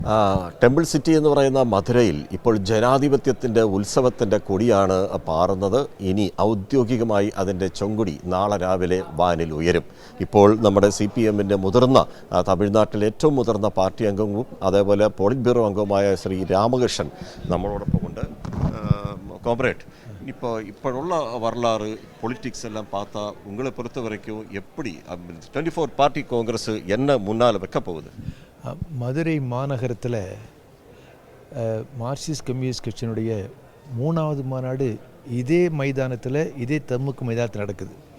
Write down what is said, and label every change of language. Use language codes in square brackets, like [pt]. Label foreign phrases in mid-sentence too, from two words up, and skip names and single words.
[en] temple city [ml] എന്ന് പറയുന്ന മധുരയിൽ ഇപ്പോൾ ജനാധിപത്യത്തിൻ്റെ ഉത്സവത്തിൻ്റെ കൊടിയാണ് പാറുന്നത്. ഇനി ഔദ്യോഗികമായി അതിൻ്റെ ചൊങ്കുടി നാളെ രാവിലെ വാനിൽ ഉയരും. ഇപ്പോൾ നമ്മുടെ CPM-ൻ്റെ മുതിർന്ന തമിഴ്നാട്ടിലെ ഏറ്റവും മുതിർന്ന പാർട്ടി അംഗവും അതേപോലെ [en] polit bureau [ml] അംഗവുമായ ശ്രീ രാമകൃഷ്ണൻ നമ്മളോടൊപ്പമുണ്ട്. കോമ്രേഡ്, [ta] இப்போள்ள வரலாறு பொலிட்டிக்ஸ் எல்லாம் பார்த்தா உங்களை பொறுத்த வரைக்கும் எப்படி 24 [en] party congress [ta] என்ன முன்னால் வைக்க போகுது? மதுரை மாநகரத்தில் மார்க்சிஸ்ட் கம்யூனிஸ்ட் கட்சியினுடைய 3வது மாநாடு இதே மைதானத்தில், இதே தம்முக்கு மைதானத்தில் நடக்குது.